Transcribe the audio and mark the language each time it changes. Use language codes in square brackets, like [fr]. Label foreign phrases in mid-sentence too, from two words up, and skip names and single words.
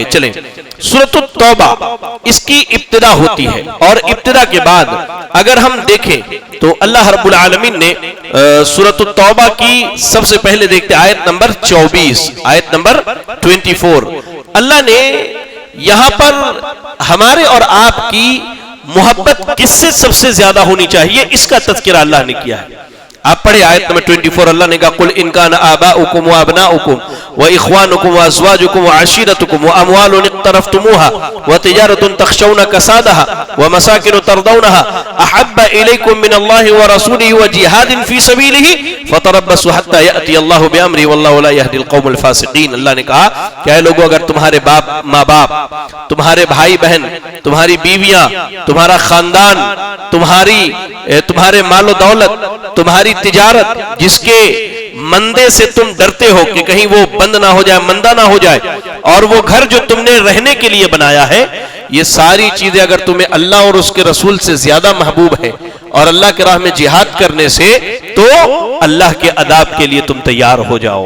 [ur] چلیں سورۃ التوبہ اس کی ابتدا ہوتی ہے، اور ابتدا کے بعد اگر ہم دیکھیں تو [ar] اللہ رب العالمین [ur] نے سورۃ التوبہ کی سب سے پہلے دیکھتے آیت نمبر 24، آیت نمبر 24، اللہ نے یہاں پر ہمارے اور آپ کی محبت کس سے سب سے زیادہ ہونی چاہیے اس کا تذکرہ اللہ نے کیا ہے۔ آپ پڑھے آیت نمبر 24, اللہ نے کہا [ar] قل ان کان آباؤکم و ابناؤکم و اخوانکم و ازواجکم و عشیرتکم و اموال اقترفتموها و تجارت تخشون کسادها و مساکن ترضونها احب الیکم من اللہ و رسولہ و جہاد فی سبیلہ فتربصوا حتی یأتی اللہ بامرہ واللہ لا یہدی القوم الفاسقین. [ur] اللہ نے کہا کہ اے لوگو, اگر تمہارے ماں باپ, تمہارے بھائی بہن, تمہاری بیویاں, تمہارا خاندان, تمہارے مال و دولت, تمہاری تجارت جس کے مندے سے تم ڈرتے ہو کہ کہیں وہ بند نہ ہو جائے, مندہ نہ ہو جائے, اور وہ گھر جو تم نے رہنے کے لیے بنایا ہے, یہ ساری چیزیں اگر تمہیں اللہ اور اس کے رسول سے زیادہ محبوب ہے اور اللہ کے راہ میں جہاد کرنے سے, تو اللہ کے عذاب کے لیے تم تیار ہو جاؤ.